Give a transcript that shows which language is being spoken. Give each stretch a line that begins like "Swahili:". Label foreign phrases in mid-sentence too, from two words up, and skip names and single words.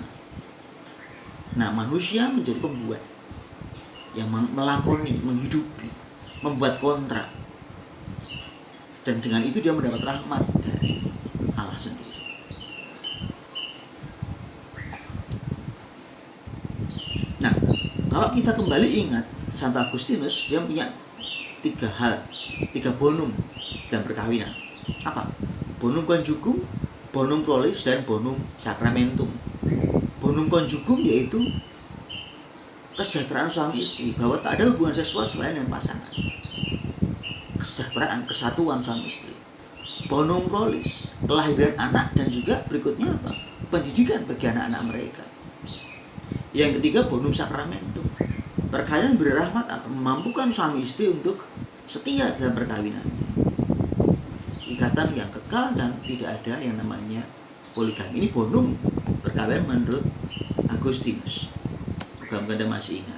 Indonesian: Nah, manusia menjadi pembuat yang melakoni, menghidupi, membuat kontrak, dan dengan itu dia mendapat rahmat dari Allah sendiri. Nah, kalau kita kembali ingat Santo Agustinus, dia punya 3 bonum dalam perkawinan. Apa?
Latin: Bonum conjugum, bonum prolis, dan bonum sacramentum. Bonum conjugum
Indonesian: yaitu kesejahteraan suami istri, bahwa tak ada hubungan seksual selain dengan pasangan. Kesejahteraan, kesatuan suami istri.
Latin: Bonum prolis,
Indonesian: kelahiran anak, dan juga berikutnya apa? Pendidikan bagi anak-anak mereka. Yang ketiga,
Latin: bonum sacramentum.
Indonesian: Perkawinan beri rahmat apa? Memampukan suami istri untuk setia dalam perkawinannya. Ikatan yang kekal dan tidak ada yang namanya poligami. Ini bonum perkawinan menurut Agustinus. Mudah-mudahan Anda masih ingat.